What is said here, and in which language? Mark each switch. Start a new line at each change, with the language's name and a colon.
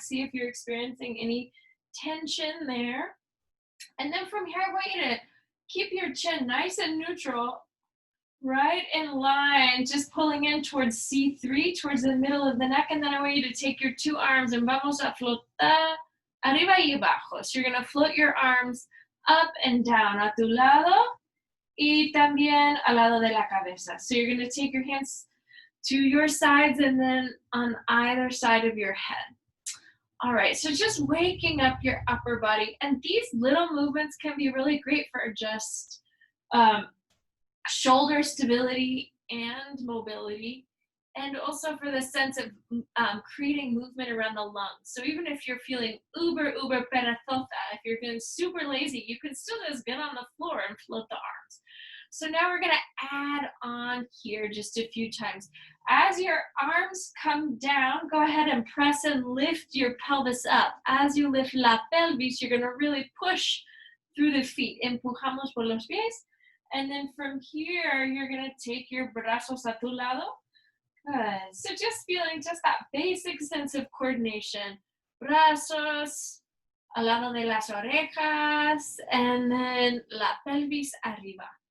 English: See if you're experiencing any tension there. And then from here, I want you to keep your chin nice and neutral, right in line, just pulling in towards C3, towards the middle of the neck. And then I want you to take your two arms and
Spanish: vamos a flotar arriba y abajo.
English: So you're going to float your arms up and down,
Spanish: a tu lado y también al lado de la cabeza.
English: So you're going to take your hands to your sides and then on either side of your head. All right, so just waking up your upper body. And these little movements can be really great for just shoulder stability and mobility, and also for the sense of creating movement around the lungs. So even if you're feeling uber perezosa, if you're feeling super lazy, you can still just get on the floor and float the arms. So now we're gonna add on here just a few times. As your arms come down, go ahead and press and lift your pelvis up. As you lift la pelvis, you're gonna really push through the feet.
Spanish: Empujamos por los pies.
English: And then from here, you're gonna take your
Spanish: brazos a tu lado.
English: Good. So just feeling just that basic sense of coordination.
Spanish: Brazos al lado de las orejas,
English: and then
Spanish: la pelvis arriba.